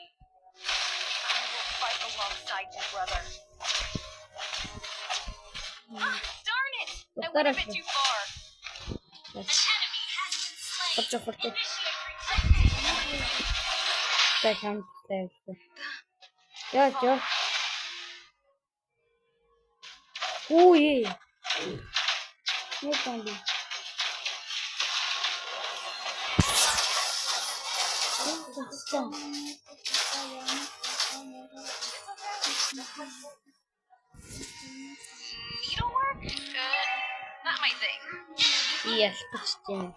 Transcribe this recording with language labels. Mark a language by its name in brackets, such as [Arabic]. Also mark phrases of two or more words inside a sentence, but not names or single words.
[English] I will fight alongside you, brother. Darn it! I went a bit too far. An enemy has been slain. [Mongolian] Хурц. [English] Initiate retreat. Яа. Ой. [Russian] Не помню. [English] Needlework? Not my thing. Yes, почти.